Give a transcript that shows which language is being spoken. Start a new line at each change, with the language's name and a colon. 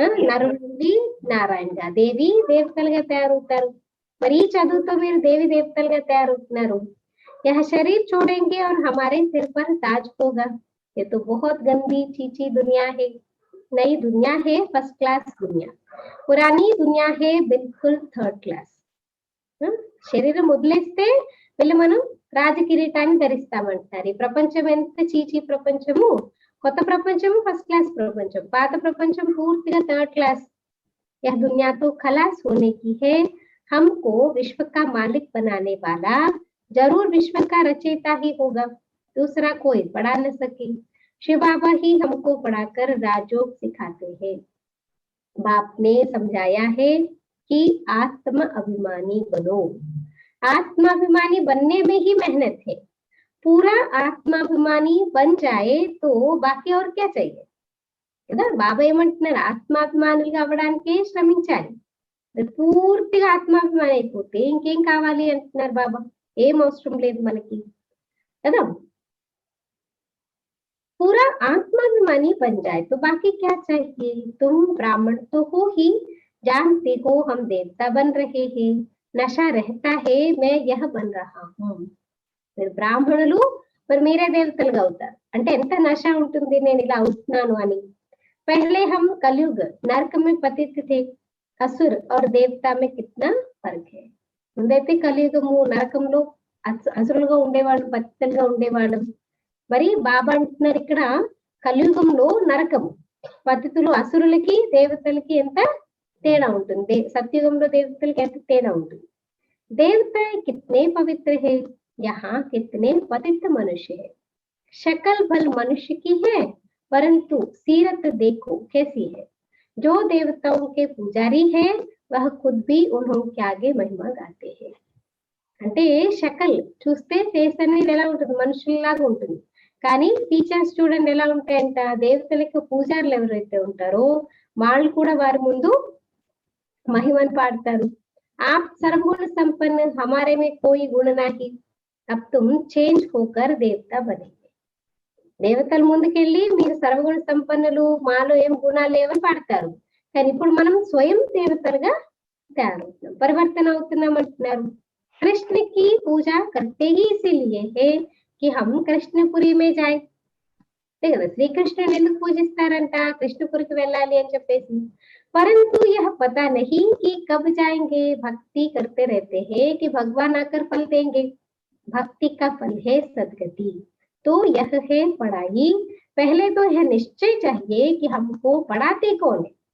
Telugu: నరుడు నుండి నారాయణగా దేవి దేవతలుగా తయారవుతారు. మరి ఈ చదువుతో మీరు దేవి దేవతలుగా తయారవుతున్నారు.
Hindi: यह शरीर छोड़ेंगे और हमारे सिर पर ताज होगा. ये तो बहुत गंदी चीची दुनिया है. नई दुनिया है फर्स्ट क्लास दुनिया, पुरानी दुनिया है बिल्कुल थर्ड क्लास.
Telugu: శరీరం వదిలేస్తే వెళ్ళి మనం రాజకిరీటాన్ని ధరిస్తామంటారు. ఈ ప్రపంచం ఎంత చీచీ ప్రపంచము, కొత్త ప్రపంచము ఫస్ట్ క్లాస్ ప్రపంచం, పాత ప్రపంచం పూర్తిగా థర్డ్ క్లాస్.
Hindi: यह दुनिया तो खलास होने की है, हमको विश्व का मालिक बनाने वाला जरूर विश्व का रचयिता ही होगा, दूसरा कोई पढ़ा न सके. शिव बाबा ही हमको पढ़ाकर राजयोग सिखाते हैं. बाप ने समझाया है कि आत्म अभिमानी बनो. आत्माभिमानी बनने में ही मेहनत है. पूरा आत्माभिमानी बन जाए तो बाकी और क्या चाहिए
Telugu: కదా. బాబా ఏమంటున్నారు, ఆత్మాభిమానులుగా అవ్వడానికి శ్రమించాలి. పూర్తిగా ఆత్మాభిమాని అయిపోతే ఇంకేం కావాలి అంటున్నారు బాబా. ఏం అవసరం లేదు మనకి కదా.
Hindi: पूरा आत्माभिमानी बन जाए तो बाकी क्या चाहिए. तुम ब्राह्मण तो हो ही, जानते हो हम देवता बन रहे हैं. नशा रहता है मैं यह बन रहा हूँ.
Telugu: మీరు బ్రాహ్మణులు మరి మీరే దేవతలుగా అవుతారు అంటే ఎంత నశ ఉంటుంది, నేను ఇలా అవుతున్నాను అని.
Hindi: पहले हम कलयुग नरक में पतित थे, असुर और देवता में कितना फर्क है.
Telugu: ముందైతే కలియుగము నరకంలో అసురులుగా ఉండేవాళ్ళు, పతితులుగా ఉండేవాళ్ళు. మరి బాబా అంటున్నారు ఇక్కడ కలియుగంలో నరకము, పతితులు అసురులకి దేవతలకి ఎంత తేడా ఉంటుంది, సత్యుగంలో దేవతలకి ఎంత తేడా ఉంటుంది.
Hindi: देवता कितने पवित्र है, यहाँ कितने पतित मनुष्य है. शक्ल भल मनुष्य की है परंतु सीरत देखो कैसी है. जो देवताओं के पुजारी है वह खुद भी उन्होंने आगे महिमा गाते हैं.
Telugu: అంటే షకల్ చూస్తే ఫేస్ అనేది ఎలా ఉంటుంది, మనుషుల్లాగా ఉంటుంది. కానీ ఫీచర్స్ చూడండి ఎలా ఉంటాయంట. దేవతలకు పూజారులు ఎవరైతే ఉంటారో వాళ్ళు కూడా వారి ముందు మహిమను పాడతారు.
Hindi: आप सर्वगुण संपन्न, हमारे में कोई गुण नहीं, अब तुम चेंज होकर देवता बनेंगे.
Telugu: దేవతల ముందుకెళ్ళి మీరు సర్వగుణ సంపన్నులు, మాలో ఏం గుణాలు లేవని పాడతారు. కానీ ఇప్పుడు మనం స్వయం దేవతలుగా తయారవుతున్నాం, పరివర్తన అవుతున్నాం అంటున్నారు.
Hindi: कृष्ण की पूजा करते ही इसीलिए है कि हम कृष्णपुरी में जाए.
Telugu: కదా శ్రీకృష్ణుని ఎందుకు పూజిస్తారంట, కృష్ణపురికి వెళ్ళాలి అని చెప్పేసి.
Hindi: परंतु यह पता नहीं कि कब जाएंगे. भक्ति करते रहते हैं कि भगवान आकर फल देंगे. भक्ति का फल है सदगति. तो यह है पढ़ाई. पहले तो यह निश्चय चाहिए कि हमको पढ़ाते कौन है.